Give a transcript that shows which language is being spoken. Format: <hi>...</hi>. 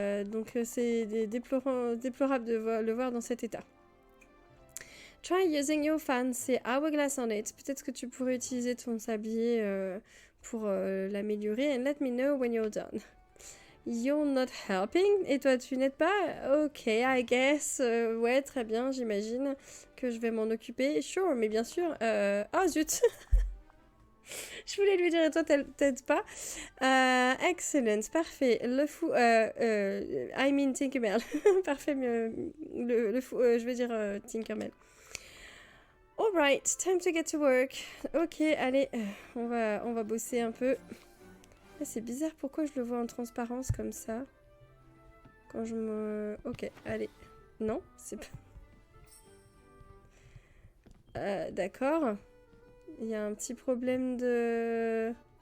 <fr>Donc, c'est déplorable de le voir dans cet état.</fr> <en>Try using your fancy hourglass on it.</en> <fr>Peut-être que tu pourrais utiliser ton sablier pour l'améliorer.</fr> <en>And let me know when you're done. You're not helping?</en> <fr>Et toi, tu n'aides pas?</fr> <en>Ok, I guess.</en> <fr>Ouais, très bien, j'imagine que je vais m'en occuper. Sure, mais bien sûr. Ah, zut! Je voulais lui dire, et toi, t'aides pas? Excellent, parfait. Le fou...</fr> <en>I mean Tinkerbell.</en> <fr>Parfait, le fou... je vais dire Tinkerbell.</fr> <en>Alright, time to get to work.</en> <fr>Ok, allez, on va bosser un peu. C'est bizarre, pourquoi je le vois en transparence comme ça? Quand je me... Ok, allez. Non, c'est pas... D'accord. Il y a un petit problème de...</fr>